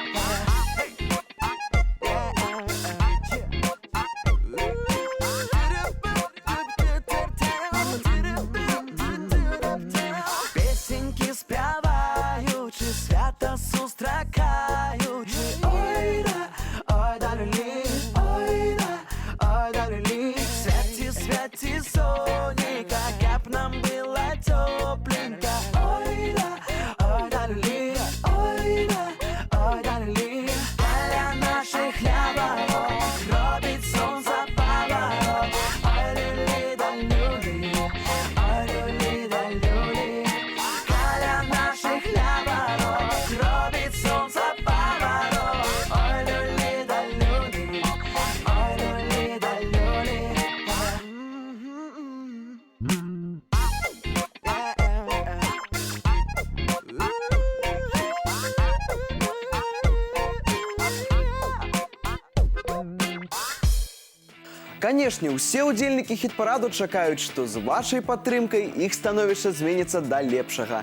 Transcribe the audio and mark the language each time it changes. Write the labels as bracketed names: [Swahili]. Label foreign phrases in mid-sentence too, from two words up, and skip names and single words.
[Ukrainian] Песеньки співаючи, [Belarusian] свято сустракаючи. Ой да, люлі, ой да, люлі. Святі сонейка, каб нам было тепленько. Ой да, люлі, ой да, люлі. Каля наших хлябов, робить сонце поворот. Ой, люлі да люлі, ой, люлі да люлі. Каля наших хлябов, робить сонце поворот. Ой, люлі да люлі, ой, люлі да люлі. Канешне, усе ўдзельнікі хіт-параду чакаюць, што з вашай падтрымкай іх становішча зменіцца да лепшага.